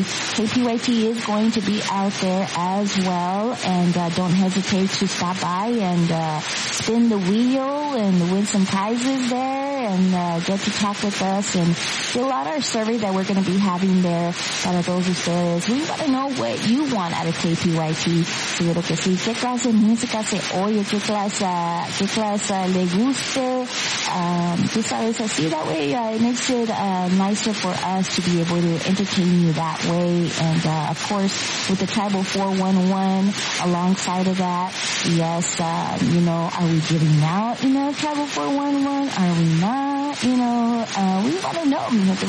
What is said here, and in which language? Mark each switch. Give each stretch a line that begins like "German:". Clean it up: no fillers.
English: KPYT is going to be out there as well, and don't hesitate to stop by and spin the wheel and win some prizes there, and get to talk with us and fill out our survey that we're going to be having there.
Spanish: Para todos ustedes,
English: we want to know what you want out of KPYT.
Spanish: Seguro que sí. ¿Qué clase de música se oye? ¿Qué clase le guste?
English: just always says, see, that way it makes it nicer for us to be able to entertain you that way. And of course, with the Tribal 411 alongside of that, yes, you know, are we giving out, you know, Tribal 411? Are we not? You know, we want to know, Mihoto.